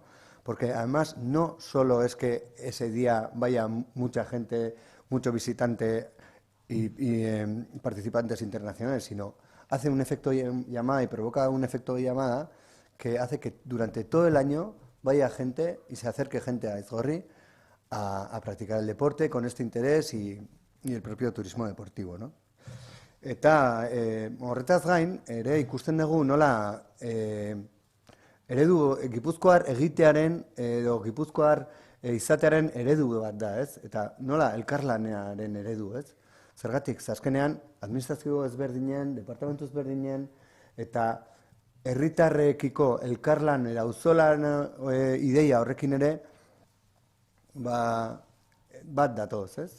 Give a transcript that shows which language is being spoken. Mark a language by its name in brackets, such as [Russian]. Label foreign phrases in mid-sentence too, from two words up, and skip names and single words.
[Spanish] Porque además no solo es que ese día vaya mucha gente, mucho visitante y participantes internacionales, sino hace un efecto llamada y provoca un efecto de llamada que hace que durante todo el año vaya gente y se acerque gente a Aizgorri a practicar el deporte con este interés y el propio turismo deportivo, ¿no? [Basque] Eta horretaz gain, ere ikusten dugu nola eredu gipuzkoar egitearen edo gipuzkoar izatearen eredu bat da, ez? Eta nola elkarlanearen eredu, ez? Zergatik, azkenean, administrazio ezberdinen, departamentu ezberdinen, eta herritarrekiko elkarlan eta auzolan ideia horrekin ere, bat datoz, ez?